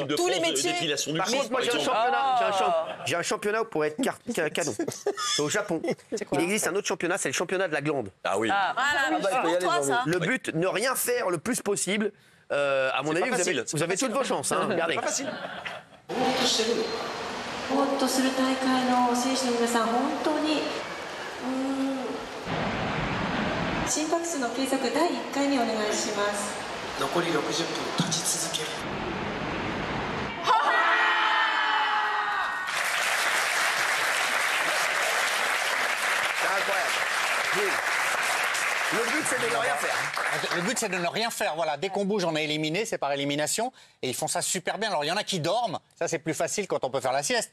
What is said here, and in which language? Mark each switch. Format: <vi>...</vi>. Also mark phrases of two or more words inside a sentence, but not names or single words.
<fr>Tous les métiers. Par contre, moi, j'ai un championnat pour être canon. C'est au Japon. Il existe un autre championnat, c'est le championnat de la glande. Ah oui. Pour toi, ça. Le but, ne rien faire le plus possible. À mon avis, vous avez toutes vos chances. Regardez. C'est pas facile.</fr> <ja>ぼーっとする大会の選手の皆さん、本当に心拍数の計測第1回目お願いします。残り60分立ち続ける。</ja> <fr>C'est incroyable. c'est de ne rien faire. Le but, c'est de ne rien faire. Voilà, dès qu'on bouge, on est éliminé, c'est par élimination. Et ils font ça super bien. Alors, il y en a qui dorment. Ça, c'est plus facile quand on peut faire la sieste.</fr>